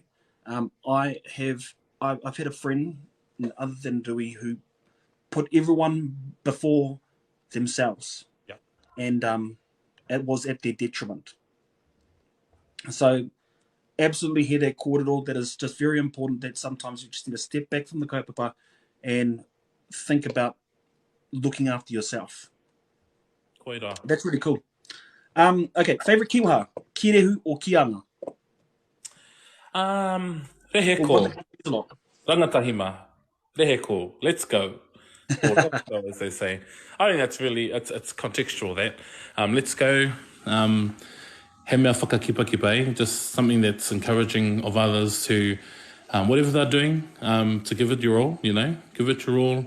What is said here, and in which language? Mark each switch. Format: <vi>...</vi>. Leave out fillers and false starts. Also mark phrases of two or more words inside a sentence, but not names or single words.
<en>I've had a friend other than Dewey who put everyone before themselves, and it was at their detriment. So absolutely hear that kōrero. That is just very important, that sometimes you just need to step back from the kaupapa and think about looking after yourself.</en> <mi>Koira.</mi> <en>That's really cool. Okay, favourite kiwaha, kirehu or kianga?</en> <mi>Reheko. Rangatahima. Reheko.</mi> <en>Let's go. Or let's go, as they say. I think that's really, it's contextual, that. Let's go.</en> <mi>He mea whakakipakipai,</mi> <en>just something that's encouraging of others to, whatever they're doing, to give it your all, you know, give it your all.</en>